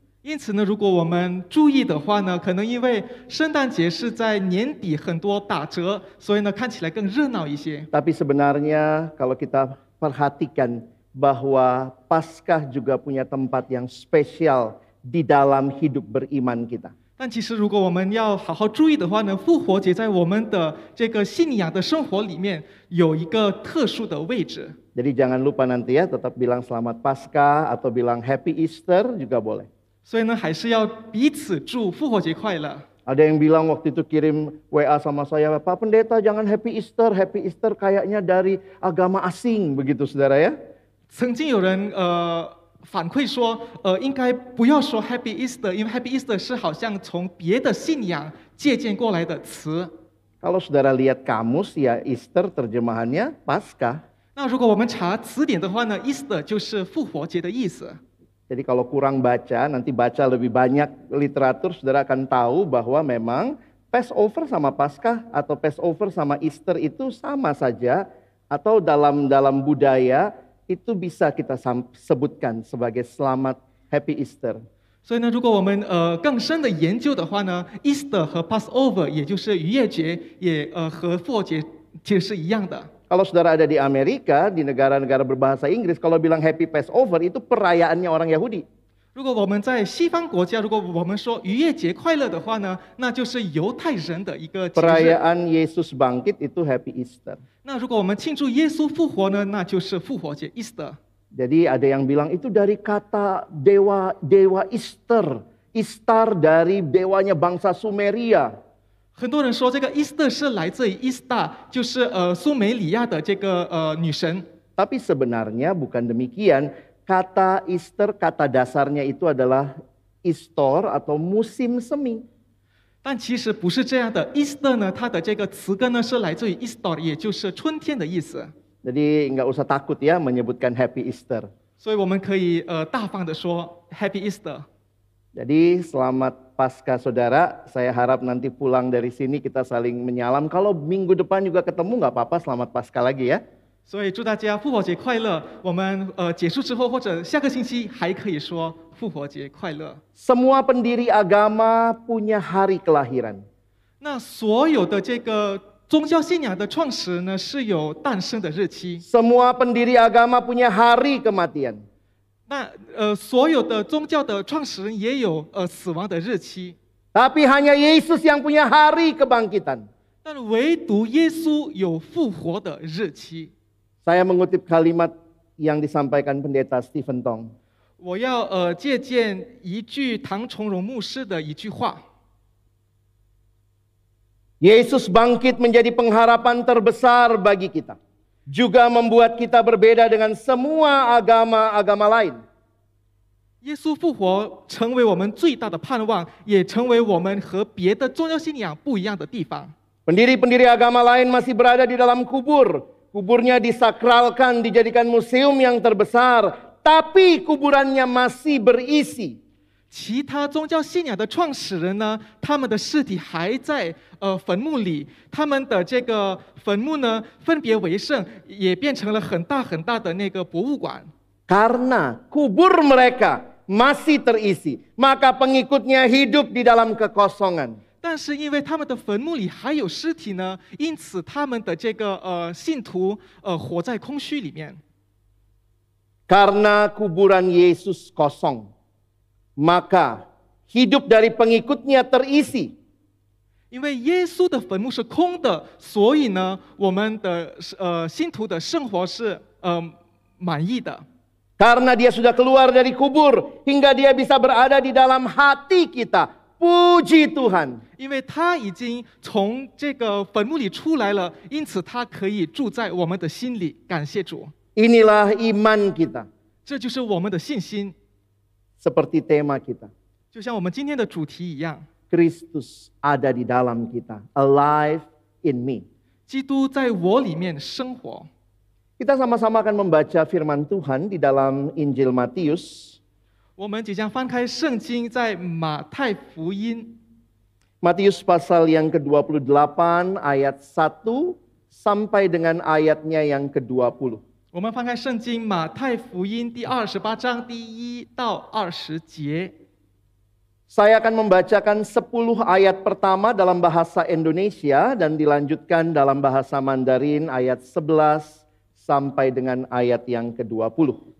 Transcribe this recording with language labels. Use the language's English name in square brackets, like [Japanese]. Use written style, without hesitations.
[Chinese] 因此呢，如果我们注意的话呢，可能因为圣诞节是在年底很多打折，所以呢看起来更热闹一些。 [Indonesian] Tapi sebenarnya kalau kita perhatikan bahwa Paskah juga punya tempat yang spesial di dalam hidup beriman kita. [Chinese] 但其实如果我们要好好注意的话呢，复活节在我们的这个信仰的生活里面有一个特殊的位置。 [Indonesian] Jadi jangan lupa nanti ya, tetap bilang selamat Paskah atau bilang Happy Easter juga boleh. [Chinese] 所以呢，还是要彼此祝复活节快乐。 [Indonesian] Ada yang bilang waktu itu kirim WA sama saya, Pak Pendeta jangan Happy Easter kayaknya dari agama asing begitu saudara ya. [Chinese] 曾经有人反馈说，应该不要说 Happy Easter， 因为 Happy Easter 是好像从别的信仰借鉴过来的词。 [Indonesian] Kalau saudara lihat kamus ya Easter terjemahannya Paskah. [Chinese] 那如果我们查词典的话呢 ，Easter 就是复活节的意思。 [Indonesian] Jadi kalau kurang baca, nanti baca lebih banyak literatur, saudara akan tahu bahwa memang Passover sama Paskah atau Passover sama Easter itu sama saja, atau dalam budaya itu bisa kita sebutkan sebagai selamat Happy Easter. [Chinese] 所以呢，如果我们更深的研究的话呢 ，Easter 和 Passover 也就是逾越节，也和复活节其实是一样的。 [Indonesian] Kalau saudara ada di Amerika, di negara-negara berbahasa Inggris, kalau bilang Happy Passover itu perayaannya orang Yahudi. [Chinese] 如果我们在西方国家，如果我们说逾越节快乐的话呢，那就是犹太人的一个节日。 [Indonesian] Perayaan Yesus bangkit itu Happy Easter. [Chinese] 那如果我们庆祝耶稣复活呢，那就是复活节 Easter。 [Indonesian] Jadi ada yang bilang itu dari kata dewa Easter. Istar dari dewanya bangsa Sumeria. [Chinese] 很多人说这个 Easter 是来自于 Istar， 就是苏美里亚的这个女神。 [Indonesian] Tapi sebenarnya bukan demikian. Kata Easter, kata dasarnya itu adalah Istor atau musim semi. [Chinese] 但其实不是这样的 ，Easter 呢，它的这个词根呢是来自于 Istar， 也就是春天的意思。 [Indonesian] Jadi nggak usah takut ya menyebutkan Happy Easter. [Chinese] 所以我们可以大方的说 Happy Easter。 [Indonesian] Jadi selamat Paskah saudara. Saya harap nanti pulang dari sini kita saling menyalam. Kalau minggu depan juga ketemu nggak apa-apa. Selamat Paskah lagi ya. [Chinese] 所以祝大家复活节快乐。我们结束之后或者下个星期还可以说复活节快乐。 [Indonesian] Semua pendiri agama punya hari kelahiran. [Chinese] 那所有的这个宗教信仰的创始呢是有诞生的日期。 [Indonesian] Semua pendiri agama punya hari kematian. [Chinese] 那所有的宗教的创始人也有死亡的日期。 [Indonesian] Tapi hanya Yesus yang punya hari kebangkitan. [Chinese] 但唯独耶稣有复活的日期。 [Indonesian] Saya mengutip kalimat yang disampaikan pendeta Stephen Tong. [Chinese] 我要借鉴一句唐崇荣牧师的一句话。 [Indonesian] Yesus bangkit menjadi pengharapan terbesar bagi kita. Juga membuat kita berbeda dengan semua agama-agama lain. [Chinese] 耶稣复活成为我们最大的盼望，也成为我们和别的宗教信仰不一样的地方。 [Indonesian] Pendiri-pendiri agama lain masih berada di dalam kubur. Kuburnya disakralkan, dijadikan museum yang terbesar. Tapi kuburannya masih berisi. [Chinese] 其他宗教信仰的创始人呢，他们的尸体还在坟墓里，他们的这个坟墓呢分别为圣，也变成了很大很大的那个博物馆。 [Indonesian] Karena kubur mereka masih terisi, maka pengikutnya hidup di dalam kekosongan. [Chinese] 但是因为他们的坟墓里还有尸体呢，因此他们的这个信徒活在空虚里面。 [Indonesian] Karena kuburan Yesus kosong, maka hidup dari pengikutnya terisi. [Chinese] 因为耶稣的坟墓是空的，所以呢，我们的信徒的生活是满意的。 [Indonesian] Karena dia sudah keluar dari kubur, hingga dia bisa berada di dalam hati kita. Puji Tuhan. [Chinese] 因为他已经从这个坟墓里出来了，因此他可以住在我们的心里。感谢主， [Indonesian] Inilah iman kita. [Chinese] 这就是我们的信心。 [Indonesian] Seperti tema kita. [Chinese] 就像我们今天的主题一样， [Indonesian] Kristus ada di dalam kita. [English] Alive in me. [Chinese] 基督在我里面生活。 [Indonesian] Kita sama-sama akan membaca firman Tuhan di dalam Injil Matius. [Chinese] 我们即将翻开圣经，在马太福音， [Indonesian] Matius pasal yang ke-28 ayat 1 sampai dengan ayatnya yang ke-20. [Chinese] 我们翻开圣经马太福音第28章第1到20节。 [Indonesian] Saya akan membacakan 10 ayat pertama dalam bahasa Indonesia dan dilanjutkan dalam bahasa Mandarin ayat 11 sampai dengan ayat yang ke-20.